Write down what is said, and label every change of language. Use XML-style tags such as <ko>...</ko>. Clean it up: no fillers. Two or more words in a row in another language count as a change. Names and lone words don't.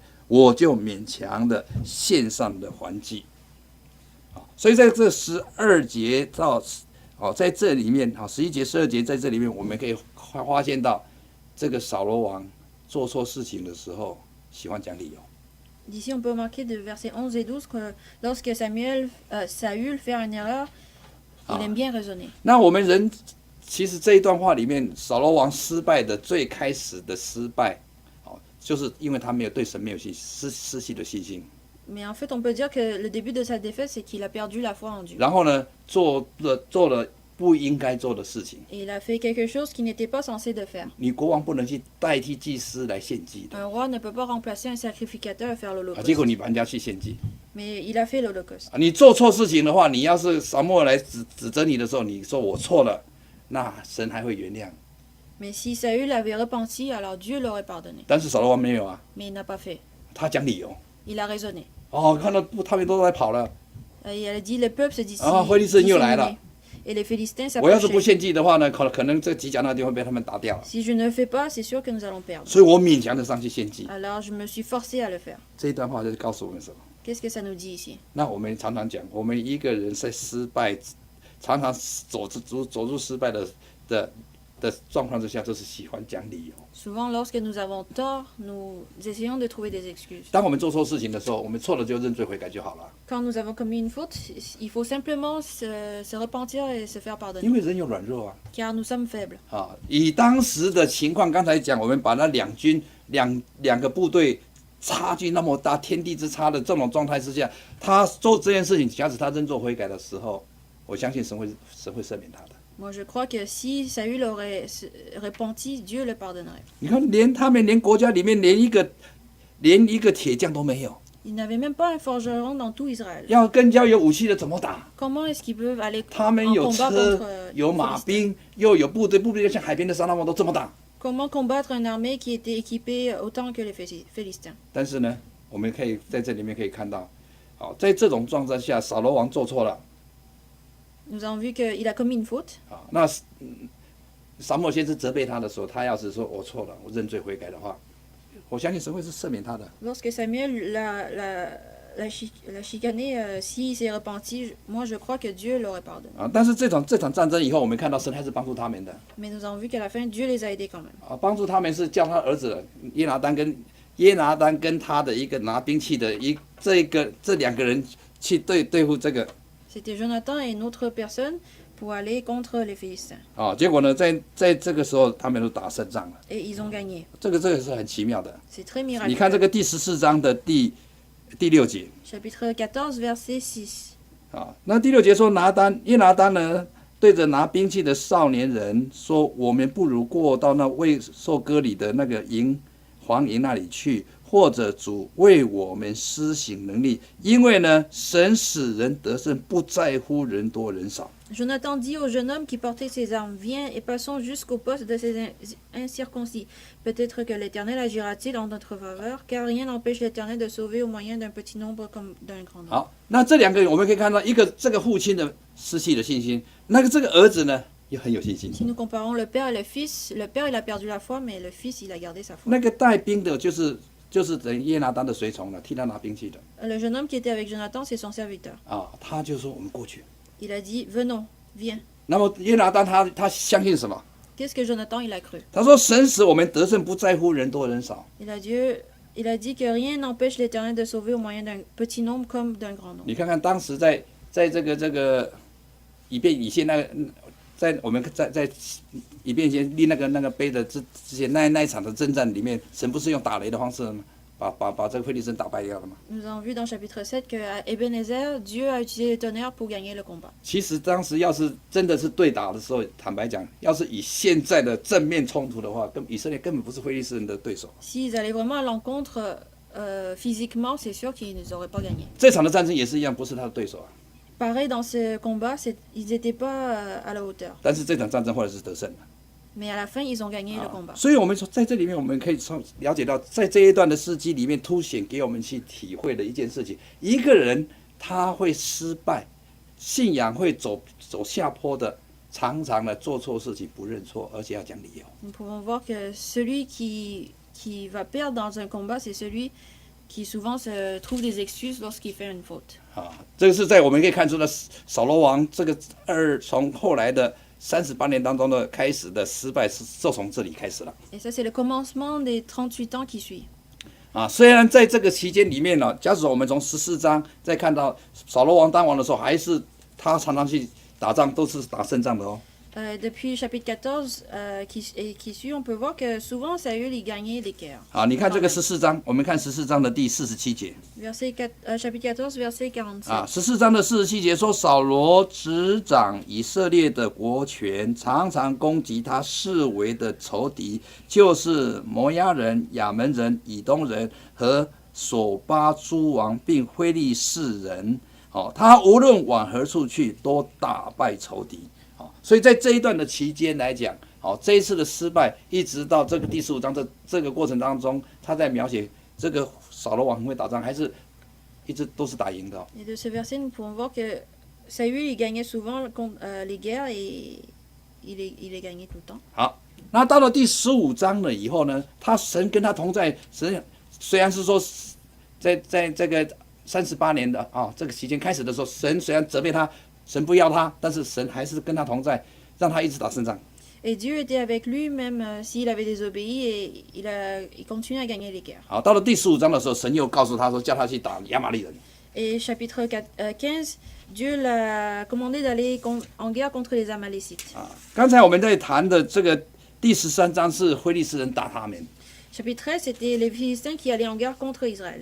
<zh>我就勉强的献上的还祭，所以在这12节到在这里面11节、12节在这里面，我们可以发现到这个扫罗王做错事情的时候，喜欢讲理由。</zh> <fr>D'ici, on peut remarquer de versets 11 et 12 que lorsque Saül fait une erreur, il aime bien raisonner.</fr> <zh>那我们人其实这一段话里面，扫罗王失败的最开始的失败，就是因为他没有对神没有信心，失去了信心。</zh> <fr>Mais en fait, on peut dire que le début de sa défaite, c'est qu'il a perdu la foi en Dieu.</fr> <zh>然后呢，做了不应该做的事情。</zh> <fr>Et il a fait quelque chose qu'il n'était pas censé de faire.</fr> <zh>你国王不能去代替祭司来献祭的</zh> <fr>Un roi ne peut pas remplacer un sacrificateur et faire</fr> <zh>结果</zh> <fr>l'holocauste.</fr> <zh>你把人家去献祭</zh> <fr>Mais il a fait l'holocauste.</fr> <zh>你做错事情的话，你要是撒母耳来指责你的时候，你说我错了，那神还会原谅。</zh> <fr>Mais si Saül avait repenti, alors Dieu l'aurait pardonné.</fr> <zh>但是扫罗王没有啊，</zh> <fr>Mais il n'a pas fait.</fr> <zh>他讲理由。</zh> <fr>Il a raisonné.</fr> <zh>看到他们都在跑了，</zh> <fr>Et il a dit, le peuple se dit</fr> <zh>非利士人又来了。</zh> <fr>Et les Philistins</fr> <zh>我要是不</zh> <fr>s'approchaient.</fr> <zh>献祭的话呢，可能这吉甲那地方被他们打掉了，</zh> <fr>Si je ne fais pas, c'est sûr que nous allons perdre.</fr> <zh>所以我勉强的上去献祭。</zh> <fr>Alors je me suis forcé à le faire.</fr> <zh>这一段话就是告诉我们什么？</zh> <fr>Qu'est-ce que ça nous dit ici?</fr> <zh>那我们常常讲，我们一个人在失败常常走入失败的状况之下，就是喜欢讲理由。</zh> <fr>Souvent, lorsque nous avons tort, nous essayons de trouver des excuses.</fr> <zh>当我们做错事情的时候，我们错了就认罪悔改就好了。</zh> <fr>Quand nous avons commis une faute, il faut simplement se repentir et se faire</fr> <zh>因</zh> <fr>pardonner,</fr> <zh>为人有软弱啊。</zh> <fr>car nous sommes faibles.</fr> <zh>啊，以当时的情况，刚才讲，我们把那两个部队差距那么大，天地之差的这种状态之下，他做这件事情，假使他认罪悔改的时候，我相信神会赦免他的。</zh> <fr>Moi, je crois que si Saül aurait repenti, Dieu le pardonnerait.</fr> <zh>你看，他们连国家里面连一个铁匠都没有，</zh> <fr>Ils n'avaient même pas un forgeron dans tout Israël.</fr> <zh>要跟交有武器的怎么打？</zh> <fr>Comment est-ce qu'ils peuvent aller</fr> <zh>他们</zh> <fr>en</fr> <zh>有</zh> <fr>combat</fr> <zh>车</zh> <fr>contre</fr> <zh>有</zh> <fr>les</fr> <zh>马</zh> <fr>Philistins?</fr> <zh>兵，又有部队就像海边的沙拉王都这么打。</zh> <fr>Comment combattre une armée qui était équipée autant que les Philistins?</fr> <zh>但是呢，我们可以在这里面可以看到，好，在这种状态下，扫罗王做错了。</zh> <fr>Nous avons vu qu'il a commis une faute.</fr> <zh>啊，那撒母耳先知责备他的时候，他要是说我错了，我认罪悔改的话，我相信神会是赦免他的。</zh> <fr>Lorsque Samuel l'a chicané, s'il s'est repenti, moi je crois que Dieu l'aurait pardonné.</fr> <zh>啊，但是这场战争以后，我们看到神还是帮助他们的。</zh> <fr>Mais nous avons vu qu'à la fin, Dieu les a aidés quand même.</fr> <zh>啊，帮助他们是叫他儿子约拿单跟他的一个拿兵器的这两个人去对付这个。</zh> <fr>C'était Jonathan et une autre personne pour aller contre les Philistins.</fr> <zh>啊，结果呢，在这个时候，他们都打胜仗了。</zh> <fr>Et ils ont gagné.</fr> <zh>这个是很奇妙的。</zh> <fr>C'est très</fr> <zh>你看这</zh> <fr>miraculeux.</fr> <zh>个第14章的第6节。</zh> <fr>Chapitre 14, verset 6.</fr> <zh>啊，那第6节说约拿单呢，对着拿兵器的少年人说：“我们不如过到那未受割礼的那个黄营那里去，或者主为我们施行能力，因为呢，神使人得胜，不在乎人多人少。”</zh> <fr>Jonathan dit au jeune homme qui portait ses armes, viens et passons jusqu'au poste de ces incirconcis. Peut-être que l'Éternel agira-t-il en notre faveur, car rien n'empêche l'Éternel de sauver au moyen d'un petit nombre comme d'un grand nombre.</fr> <zh>好，那这两个人我们可以看到，一个这个父亲的失去了信心，这个儿子呢也很有信心。</zh> <fr>Si nous comparons le père et le fils, le père il a perdu la foi, mais le fils il a gardé sa foi.</fr> <zh>那个带兵的就是等于约拿单的随从了，替他拿兵器的</zh> <fr>Le jeune homme qui était avec Jonathan, c'est son serviteur.</fr> <zh>啊，他就说我们过去。</zh> <fr>Il a dit, venons, viens.</fr> <zh>那么约拿单他相信什么？</zh> <fr>Qu'est-ce que Jonathan il a cru?</fr> <zh>他说神使我们得胜，不在乎人多人少。</zh> <fr>Il a dit que rien n'empêche l'Éternel de sauver au moyen d'un petit nombre comme d'un grand nombre.</fr> <zh>你看看当时在这个以便以谢在我们在以便以谢立那个碑的之前那一场的征战里面，神不是用打雷的方式吗？把这个非利士人打败掉了吗？</zh> <fr>Nous avons vu dans chapitre 7 qu'à Ebenezer, Dieu a utilisé le tonnerre pour gagner le combat.</fr> <zh>其实当时要是真的是对打的时候，坦白讲，要是以现在的正面冲突的话，以色列根本不是非利士人的对手。</zh> <fr>S'ils allaient vraiment à l'encontre physiquement, c'est sûr qu'ils n'auraient pas gagné.</fr> <zh>这场的战争也是一样，不是他的对手啊。</zh> <fr>Pareil, dans ce combat, ils n'étaient pas à la hauteur.</fr> <zh>但是这场战争后来是得胜的。</zh> <fr>Mais à la fin, ils ont gagné le combat.</fr> <zh>所以我们说，在这里面，我们可以了解到，在这一段的事迹里面，凸显给我们去体会的一件事情：一个人他会失败，信仰会走下坡的，常常的做错事情不认错，而且要讲理由。</zh> <fr>Nous pouvons voir que celui qui va perdre dans un combat, c'est celui qui souvent se trouve des excuses lorsqu'il fait une faute.</fr> <zh>啊，这个是在我们可以看出的扫罗王这个从后来的38年当中的开始的失败，就从这里开始了。</zh> <fr>Et ça, c'est le commencement des 38 ans qui suit.</fr> <zh>啊，虽然在这个期间里面呢，假使我们从14章再看到扫罗王当王的时候，还是他常常去打仗，都是打胜仗的哦。</zh> <fr>Depuis le chapitre 14 qui suit, on peut voir que souvent Saül il gagnait des guerres.</fr> <zh>好，你看这个14章，我们看14章的第47节</zh> <fr>Chapitre 14, verset 47.</fr> <zh>啊，14章的47节说，扫罗执掌以色列的国权，常常攻击他视为的仇敌，就是摩押人、亚门人、以东人和索巴诸王，并非利士人。哦，他无论往何处去，都打败仇敌。所以在这一段的期间来讲，好，这一次的失败，一直到这个第15章这个过程当中，他在描写这个扫罗王很会打仗，还是一直都是打赢的。</zh> <fr>Et de ce verset, nous pouvons voir que Saül il gagnait souvent les guerres et il les gagnait tout le temps.</fr> <zh>好，那到了第15章了以后呢，神跟他同在，神虽然是说在这个38年的这个期间开始的时候，神虽然责备他神不要他，但是神还是跟他同在，让他一直打胜仗。</zh> <fr>Et Dieu était avec lui même s'il avait désobéi et il continuait à gagner les guerres.</fr> <zh>好，到了第15章的时候，神又告诉他说，叫他去打亚玛力人。</zh> <fr>Et chapitre 15, Dieu l'a commandé d'aller en guerre contre les Amalécites.</fr> <zh>刚才我们在谈的这个第13章是非利士人打他们。</zh> <fr>Chapitre 13, c'était les Philistins qui allaient en guerre contre Israël.</fr>